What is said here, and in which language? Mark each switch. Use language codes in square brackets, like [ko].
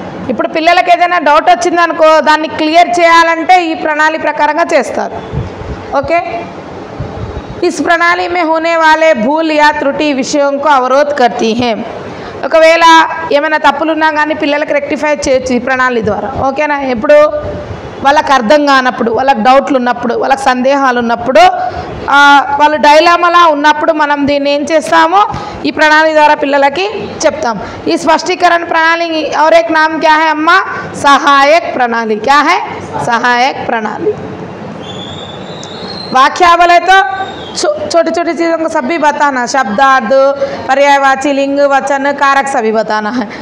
[te] ఇప్పుడు పిల్లలకు ఏదైనా డౌట్ వచ్చిందనుకో దాన్ని క్లియర్ చేయాలంటే ఈ ప్రణాళి ప్రకారంగా చేస్తారు। [hi] ओके, इस प्रणाली में होने वाले भूल या त्रुटि विषयों को अवरोध करती हैं। [te] ఒకవేళ ఏమైనా తప్పులు ఉన్నా కానీ పిల్లలకు రెక్టిఫై చేయొచ్చు ఈ ప్రణాళి ద్వారా। ఓకేనా? ఎప్పుడు వాళ్ళకి అర్థం కానప్పుడు, వాళ్ళకి డౌట్లు ఉన్నప్పుడు, వాళ్ళకి సందేహాలు ఉన్నప్పుడు, వాళ్ళు డైలామాలా ఉన్నప్పుడు మనం దీన్ని ఏం చేస్తాము? ఈ ప్రణాళి ద్వారా పిల్లలకి చెప్తాం। ఈ స్పష్టీకరణ [hi] प्रणाली और एक नाम क्या है अम्मा? सहायक प्रणाली। क्या है? सहायक प्रणाली। व्याख्या बोले तो छोटी छोटी चीज़ों को सब भी बताना, शब्दार्थ, पर्यायवाची, लिंग, वचन, कारक सभी बताना है।